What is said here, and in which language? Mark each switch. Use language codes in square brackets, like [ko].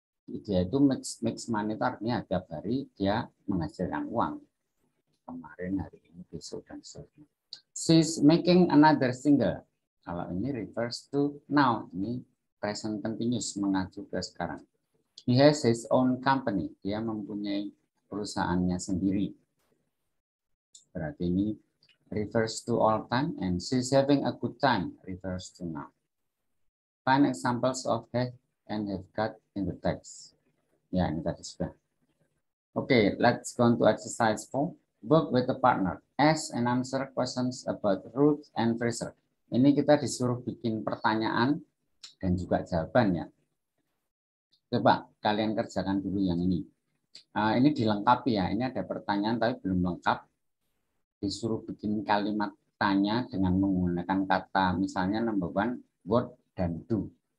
[id] Dia itu [en] makes money [id] itu artinya tiap hari dia menghasilkan uang. Kemarin, hari ini, besok, dan seterusnya. [en] She's making another single. [id] Kalau ini [en] refers to now. [id] Ini present continuous mengacu ke sekarang. [en] He has his own company. [id] Dia mempunyai perusahaannya sendiri. Berarti ini [en] refers to all time, and she's having a good time refers to now. Find examples of have and have got in the text. [id] Ya, ini tadi sudah. [en] Okay, let's go to exercise 4. Work with a partner. Ask and answer questions about Ruth and Fraser. [id] Ini kita disuruh bikin pertanyaan dan juga jawabannya. Coba kalian kerjakan dulu yang ini. Ini dilengkapi ya. Ini ada pertanyaan tapi belum lengkap. Disuruh bikin kalimat tanya dengan menggunakan kata misalnya number 1, what dan do.